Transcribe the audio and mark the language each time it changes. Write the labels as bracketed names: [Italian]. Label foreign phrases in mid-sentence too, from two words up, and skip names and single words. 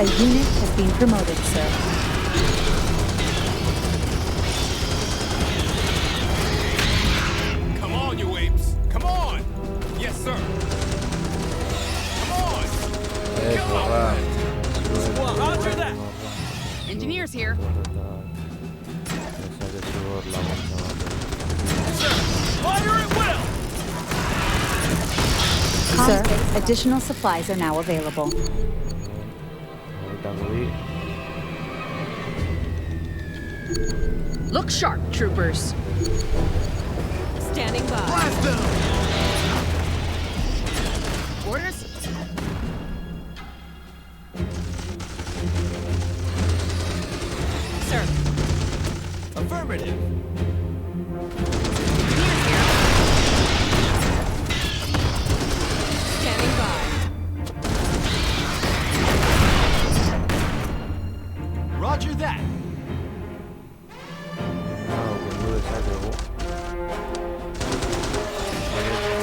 [English] A unit has been promoted, sir. Come on, you apes! Come on! Yes, sir! Come on! Korra. Squad, roger that! Engineers here. [Basque] Ezak ez hor laguntza bat. [English] Sir, fire at will! Sir, additional supplies are now available. [Basque] Hogeita bi. [English] Look sharp, troopers. Standing by. Blast them! Orders? Sir. Affirmative! Engineers here. Standing by. Roger that! [Basque] Hau kendu dezakegu. Baina